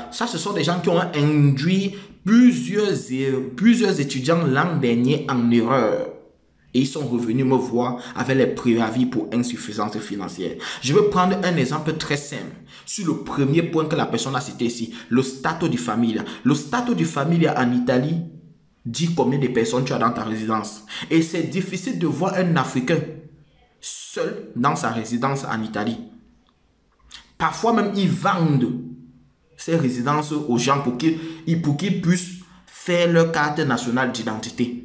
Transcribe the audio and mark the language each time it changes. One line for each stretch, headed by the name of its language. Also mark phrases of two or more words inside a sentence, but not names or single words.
French: Ça, ce sont des gens qui ont induit plusieurs étudiants l'an dernier en erreur. Et ils sont revenus me voir avec les préavis pour insuffisance financière. Je vais prendre un exemple très simple. Sur le premier point que la personne a cité ici, le
Italian: stato di famiglia.
French: Le
Italian: stato di famiglia
French: en Italie dit combien de personnes tu as dans ta résidence. Et c'est difficile de voir un Africain seul dans sa résidence en Italie. Parfois même, ils vendent ces résidences aux gens pour qu'ils puissent faire leur carte nationale d'identité.